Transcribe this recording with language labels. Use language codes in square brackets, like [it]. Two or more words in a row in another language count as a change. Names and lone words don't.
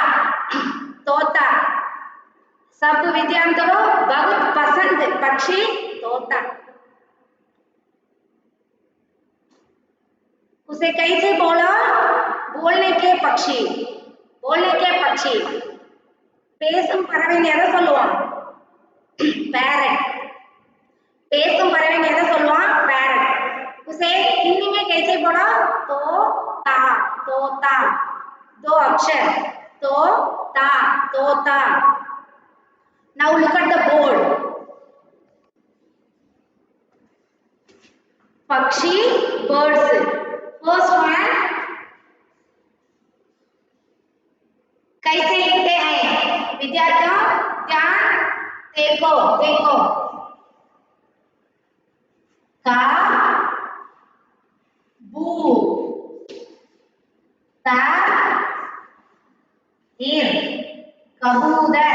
[hi] तोता सब विद्यार्थियों बहुत पसंद पक्षी तोता। उसे कैसे बोलो? बोलने के पक्षी। बोलने के पक्षी। [ta] பேசும் பறவைன்னு எதை சொல்லுவான்? पैरट। பேசும் பறவைன்னு எதை சொல்லுவான்? पैरट। [hi] उसे हिंदी में कैसे बोलो? तोता। तोता। 2 अक्षर तोता। तोता। [en] Now look at the board. पक्षी birds. First one [hi] कैसे लिखते हैं विद्यार्थियों? ध्यान देखो। देखो का बू ता इर कबूतर।